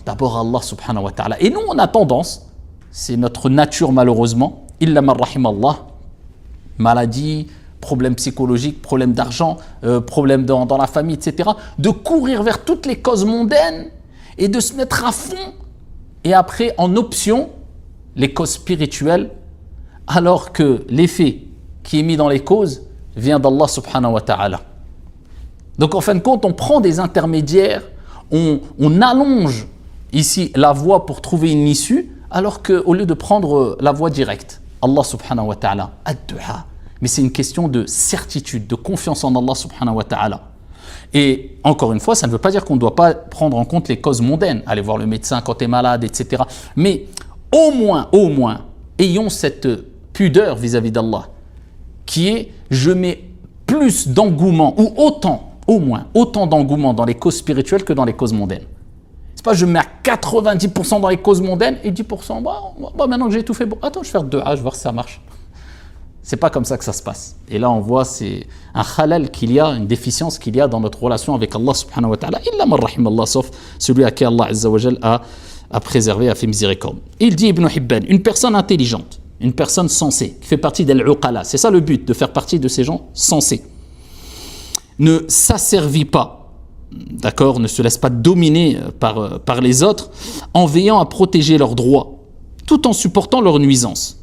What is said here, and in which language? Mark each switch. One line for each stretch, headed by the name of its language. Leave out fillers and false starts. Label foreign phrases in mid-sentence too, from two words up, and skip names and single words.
French: D'abord
Arabic: الله سبحانه وتعالى.
French: Et nous, on a tendance, c'est notre nature malheureusement,
Arabic: إلا من رحم الله,
French: maladie, problèmes psychologiques, problèmes d'argent, problèmes dans la famille, etc., de courir vers toutes les causes mondaines et de se mettre à fond, et après, en option, les causes spirituelles, alors que l'effet qui est mis dans les causes vient d'
Arabic: الله سبحانه وتعالى.
French: Donc en fin de compte, on prend des intermédiaires, on allonge ici la voie pour trouver une issue, alors qu'au lieu de prendre la voie directe,
Arabic: الله سبحانه وتعالى، الدعاء.
French: Mais c'est une question de certitude, de confiance en
Arabic: الله سبحانه وتعالى.
French: Et encore une fois, ça ne veut pas dire qu'on ne doit pas prendre en compte les causes mondaines, aller voir le médecin quand tu es malade, etc. Mais au moins, ayons cette pudeur vis-à-vis d'Allah, qui est, je mets plus d'engouement, ou autant d'engouement dans les causes spirituelles que dans les causes mondaines. C'est pas je mets à 90% dans les causes mondaines et 10%, maintenant que j'ai tout fait, attends, je vais faire 2 A, je vais voir si ça marche. C'est pas comme ça que ça se passe. Et là, on voit, c'est un khalal qu'il y a, une déficience qu'il y a dans notre relation avec
Arabic: الله سبحانه وتعالى. إلا من رحم الله,
French: sauf celui à qui
Arabic: الله عز وجل
French: a a préservé, a fait miséricorde. Il dit Ibn Hibban, une personne intelligente, une personne sensée, qui fait partie d'Al-Uqala, c'est ça le but, de faire partie de ces gens sensés, ne s'asservit pas, d'accord, ne se laisse pas dominer par les autres, en veillant à protéger leurs droits, tout en supportant leurs nuisances.